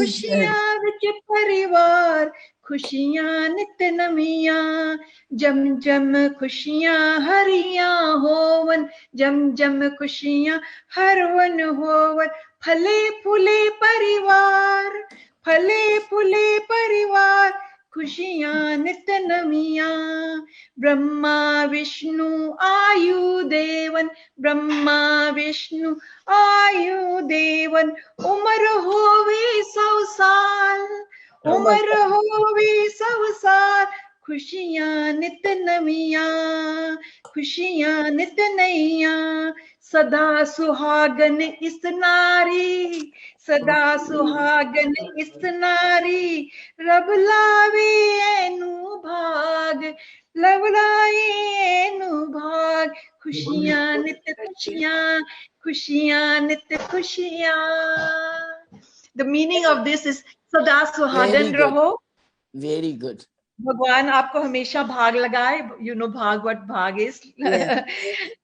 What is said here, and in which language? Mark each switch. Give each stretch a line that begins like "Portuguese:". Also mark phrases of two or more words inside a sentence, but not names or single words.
Punjabi: ਖੁਸ਼ੀਆਂ ਨਿਤ ਨਵੀਆਂ ਜਮ ਜਮ ਖੁਸ਼ੀਆਂ ਹਰੀਆਂ ਹੋਵਣ ਜਮ ਜਮ ਖੁਸ਼ੀਆਂ ਹਰਵਨ ਹੋਵਣ ਫਲੇ ਫੂਲੇ ਪਰਿਵਾਰ ਖੁਸ਼ੀਆਂ ਨਿਤ ਨਵੀਆਂ ਬ੍ਰਹਮਾ ਵਿਸ਼ਣੂ ਆਯੂ ਦੇਵਣ ਉਮਰ ਹੋਵੇ 100 ਸਾਲ ਖੁਸ਼ੀਆਂ ਨਿਤ ਨਵੀਆਂ ਖੁਸ਼ੀਆਂ ਨਿਤ ਨਈਆ, ਸਦਾ ਸੁਹਾਗਣ ਇਸ ਨਾਰੀ, ਸਦਾ ਸੁਹਾਗਣ ਇਸ ਨਾਰੀ, ਰੱਬ ਲਾਵੇ ਏਨੂੰ ਭਾਗ, ਰੱਬ ਲਾਏ ਏਨੂੰ ਭਾਗ, ਖੁਸ਼ੀਆਂ ਨਿਤ ਖੁਸ਼ੀਆਂ, ਖੁਸ਼ੀਆਂ ਨਿਤ ਖੁਸ਼ੀਆਂ.
English: The meaning of this is
Hindi: सदा सुहागन रहो.
English: Very good.
Hindi: भगवान आपको हमेशा भाग लगाए.
English: You know भाग, what भाग is. Yeah.